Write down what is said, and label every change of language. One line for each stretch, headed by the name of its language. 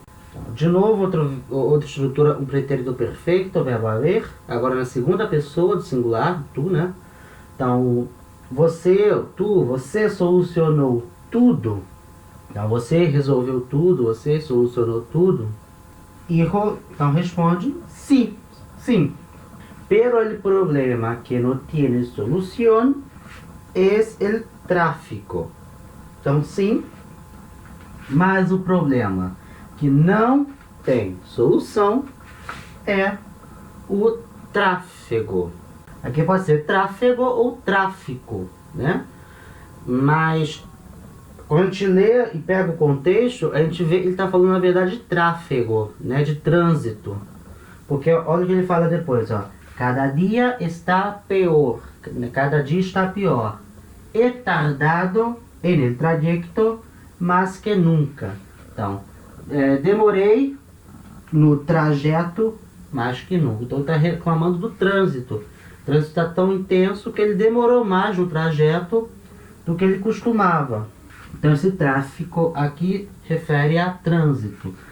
Portuguese: Então, de novo, outra estrutura, um pretérito perfeito, o verbo haver, agora na segunda pessoa do singular, tu, né? Então, você solucionou tudo. Então, você resolveu tudo, você solucionou tudo. Hijo, então responde sim, sim.
Spanish: Pero el problema que no tiene solución es el tráfico.
Portuguese: Então, sim, mas o problema que não tem solução é o tráfego. Aqui pode ser tráfego ou tráfico, né? Mas quando a gente lê e pega o contexto, a gente vê que ele está falando na verdade de tráfego, né? De trânsito. Porque olha o que ele fala depois, ó. Cada dia está pior. Cada dia está pior.
Spanish: He tardado en el trayecto más que nunca.
Portuguese: Então, demorei no trajeto mais que nunca. Então, está reclamando do trânsito. O trânsito está tão intenso que ele demorou mais no trajeto do que ele costumava. Então, esse tráfico aqui refere a trânsito.